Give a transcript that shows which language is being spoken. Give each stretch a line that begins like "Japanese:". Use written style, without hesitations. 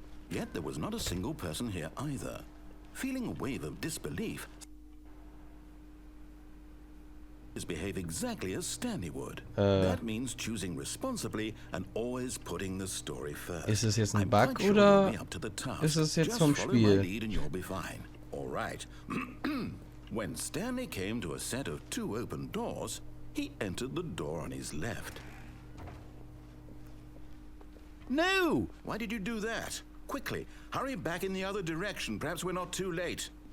English: Yet there was not a single person here either. Feeling a wave of disbelief, behave exactly as Stanley would. That means choosing responsibly and always putting the story first.
German: Ist es jetzt ein Bug oder ist es jetzt vom Spiel?
English: All right. When Stanley came to a set of 2 open doors, he entered the door on his left. No! Why did you do that? Quickly, hurry back in the other direction. Perhaps we're not too late.